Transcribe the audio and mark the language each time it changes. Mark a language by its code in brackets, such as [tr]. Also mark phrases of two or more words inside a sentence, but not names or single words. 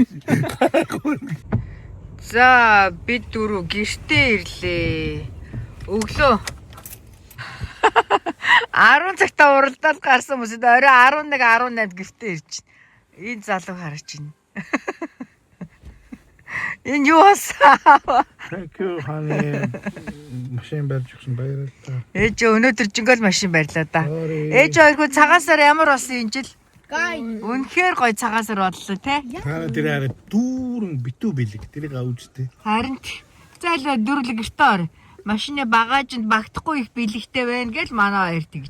[mn] За, бид дөрөв гэртээ ирлээ. Өглөө 10 цагтаа уралдаад гарсан хүмүүсд орой 11 18 гэртээ ирж байна. Энэ залуу харж байна. Энэ юу асаа? [en] Thank you honey. [mn] Машин барьж өгсөн баярлалаа. Ээж өнөөдөр жингөл машин барьлаа да. Ээж хоёргүй цагаасаар ямар болсон энэ жил? Үнэхээр гоё цагаасаар бодлоо те. Та тэр хараа дүүрэн битүү бэлэг тэрийг авчтэй. Харин зайлаа дөрүлэг гэртээ ор. Машины багажинд багтахгүй их бэлэгтэй байна гэж манай хоёр тэгж.